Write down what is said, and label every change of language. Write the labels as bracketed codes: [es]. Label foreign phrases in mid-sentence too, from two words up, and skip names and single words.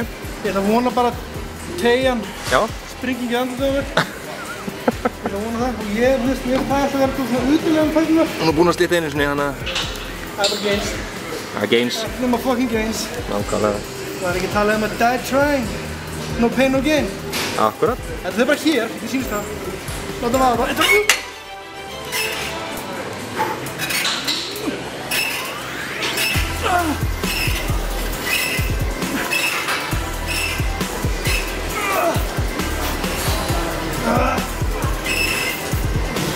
[is] Ok. Ég ætla að vona bara að teygjan springi ekki andlitið á mér. Ég ætla að vona það. Og ég finnst mér það að vera svona utilega fætunar. Hún er búinn að slita einu sinni, þannig að... Það er bara gains. Það er gains. Það er bara [en] fucking gains. [is] Nákvæmlega. Það er ekki að tala að [en] die trying. No pain, no gain. [is] Akkurat. Þetta er bara hér, ég sýnist það. Láta vaða bara. Það